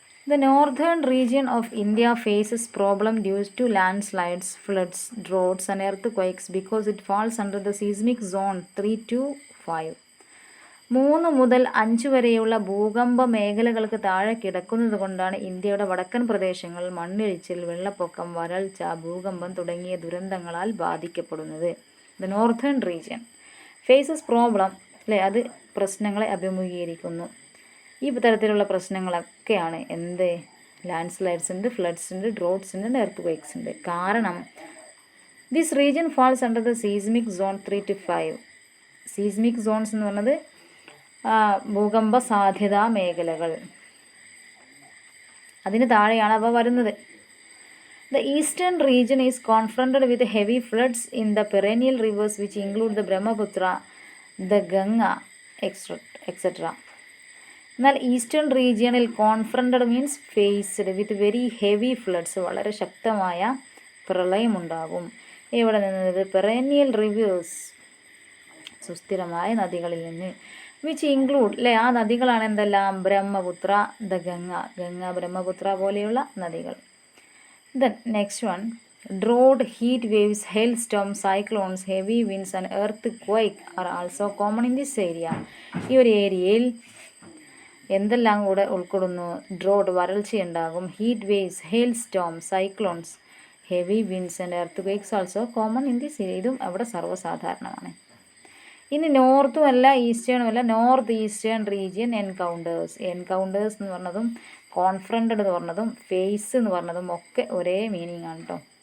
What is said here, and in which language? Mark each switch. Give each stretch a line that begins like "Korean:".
English: The northern region of India faces problem due to landslides, floods, droughts and earthquakes because it falls under the seismic zone 3 to 5.
Malayalam: 3 മുതൽ 5 വരെയുള്ള ഭൂകമ്പ മേഖലകൾക്ക് താഴെ കിടക്കുന്നത് കൊണ്ടാണ് ഇന്ത്യയുടെ വടക്കൻ പ്രദേശങ്ങൾ മണ്ണിടിച്ചിൽ, വെള്ളപ്പൊക്കം, വരൾച്ച, ഭൂകമ്പം തുടങ്ങിയ ദുരന്തങ്ങളാൽ ബാധിക്കപ്പെടുന്നത്.
English: the northern region faces problem, അല്ലേ,
Malayalam: അത് പ്രശ്നങ്ങളെ അഭിമുഖീകരിക്കുന്നു. ഈ തരത്തിലുള്ള പ്രശ്നങ്ങളൊക്കെയാണ് എന്ത്? ലാൻഡ് സ്ലൈഡ്സ് ഉണ്ട്, ഫ്ലഡ്സ് ഉണ്ട്, ഡ്രോട്ട്സ് ഉണ്ട്, എർത്ത് ക്വേക്സ് ഉണ്ട്. കാരണം
English: This region falls under the seismic zone 3 to 5.
Malayalam: Seismic zones എന്ന് പറഞ്ഞത് ഭൂകമ്പ സാധ്യതാ മേഖലകൾ, അതിന് താഴെയാണ് അവ വരുന്നത്.
English: The eastern region is confronted with heavy floods in the perennial rivers which include the Brahmaputra, the Ganga, etc.
Malayalam: എന്നാൽ ഈസ്റ്റേൺ റീജിയണിൽ
English: confronted means faced with very heavy floods,
Malayalam: വളരെ ശക്തമായ പ്രളയമുണ്ടാകും. ഇവിടെ നിന്നത് പെറേനിയൽ റിവേഴ്സ്, സുസ്ഥിരമായ നദികളിൽ നിന്ന്,
English: which include,
Malayalam: അല്ലേ, ആ നദികളാണ് എന്തെല്ലാം? ബ്രഹ്മപുത്ര, ദ ഗംഗ, ബ്രഹ്മപുത്ര പോലെയുള്ള നദികൾ.
English: Then next one, drought, heat waves, hailstorm, cyclones, heavy winds and earthquake are also common in this area.
Malayalam: ഈ ഒരു ഏരിയയിൽ എന്തെല്ലാം കൂടെ ഉൾക്കൊള്ളുന്നു?
English: drought,
Malayalam: വരൾച്ചയുണ്ടാകും,
English: Heat waves, hailstorm, cyclones, heavy winds and earthquakes also common in this area.
Malayalam: ഇതും അവിടെ സർവ്വസാധാരണമാണ്. ഇനി നോർത്തും അല്ല ഈസ്റ്റേണും അല്ല,
English: north eastern region encounters
Malayalam: എന്ന് പറഞ്ഞതും കോൺഫ്രണ്ടഡ് എന്ന് പറഞ്ഞതും ഫേസ് എന്ന് പറഞ്ഞതും ഒക്കെ ഒരേ മീനിങ് ആണ് കേട്ടോ.